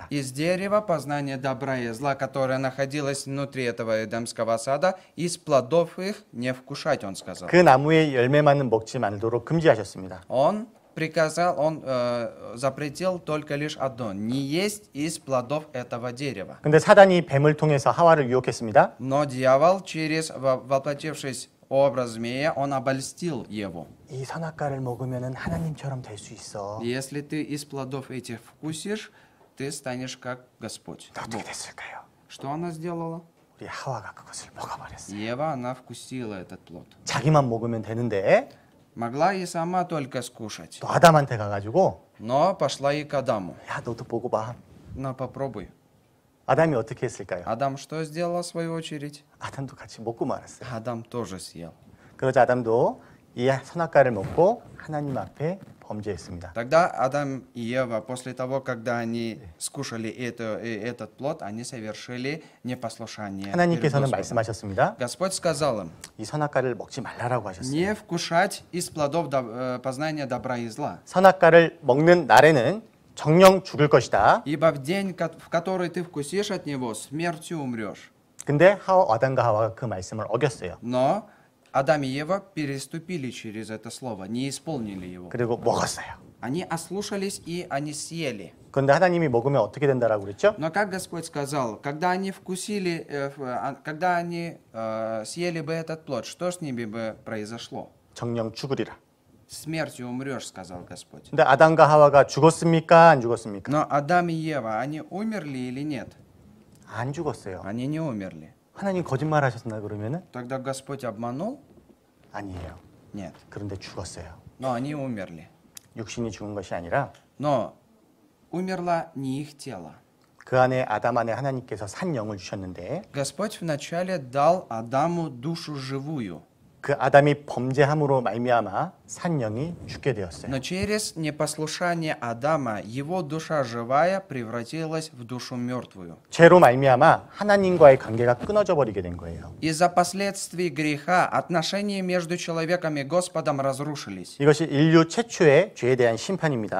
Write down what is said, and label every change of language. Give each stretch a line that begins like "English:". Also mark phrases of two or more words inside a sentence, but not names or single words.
Russian: Из дерева познания добра и зла, которое находилось внутри этого Эдемского сада, из плодов их не вкушать, Он сказал.
Korean: 그 나무의 열매만은 먹지 말도록 금지하셨습니다.
Russian: Он запретил только лишь одно, не есть из плодов этого дерева.
Korean: 근데 사단이 뱀을 통해서 하와를 유혹했습니다.
Russian: Но дьявол, воплотившись образ змея, он обольстил Еву.
Korean: 이 선악과를 먹으면은 하나님처럼 될 수 있어.
Russian: Если ты из плодов этих вкусишь, ты станешь как Господь.
Korean: 어떻게 됐을까요?
Russian: Что она сделала?
Korean: 우리 하와가 그것을 먹어버렸어요.
Russian: Ева, она вкусила этот плод.
Korean: 자기만 먹으면 되는데
Russian: Могла и сама только скушать.
Korean: 또 아담한테 가가지고
Russian: Но пошла и к Адаму.
Korean: 야 너도 보고 봐.
Russian: На, попробуй.
Korean: 아담이 어떻게 했을까요?
Russian: Адам что сделал в свою очередь?
Korean: 아담도 같이 먹고 말았어요.
Russian: Адам тоже съел.
Korean: 그러자 아담도 이 선악과를 먹고 하나님 앞에 범죄했습니다.
Russian: Тогда Адам и Ева, после того, когда они скушали этот плод, они совершили непослушание перед
Korean: 하나님께서는
Russian: Господом.
Korean: 말씀하셨습니다.
Russian: Господь сказал им,
Korean: 이 선악과를 먹지 말라라고 하셨어요.
Russian: не вкушать из плодов познания добра и зла.
Korean: 선악과를 먹는 날에는 정령 죽을 것이다.
Russian: Ибо в день, в который ты вкусишь от него, смертью умрешь.
Korean: 근데 아담과 하와가 그 말씀을 어겼어요.
Russian: Но Адам и Ева переступили через это слово, не исполнили его.
Korean: 그리고 먹었어요.
Russian: Они ослушались и они съели.
Korean: 그런데 하나님이 먹으면 어떻게 된다라고 그랬죠?
Russian: Но как Господь сказал, когда они вкусили, когда они съели бы этот плод, что с ними бы произошло?
Korean: 정령 죽으리라.
Russian: смертью умрешь, сказал Господь.
Korean: 근데 아담과 하와가 죽었습니까? 안 죽었습니까?
Russian: Но Адам и Ева, они умерли или нет?
Korean: 안 죽었어요.
Russian: Они не умерли.
Korean: 하나님 거짓말하셨나 그러면은?
Russian: Тогда Господь обманул?
Korean: 아니에요.
Russian: Нет.
Korean: 그런데 죽었어요.
Russian: Но они умерли.
Korean: 육신이 죽은 것이 아니라
Russian: Но умерло не их тело.
Korean: 그 안에 아담 안에 하나님께서 산 영을 주셨는데
Russian: Господь вначале дал Адаму душу живую.
Korean: 그 아담이 범죄함으로 말미암아 산 영이 죽게 되었어요.
Russian: Но через непослушание Адама его душа живая превратилась в душу мертвую.
Korean: 죄로 말미암아 하나님과의 관계가 끊어져 버리게 된 거예요.
Russian: Из-за последствий греха отношения между человеком и Господом разрушились.
Korean: 이것이 인류 최초의 죄에 대한 심판입니다.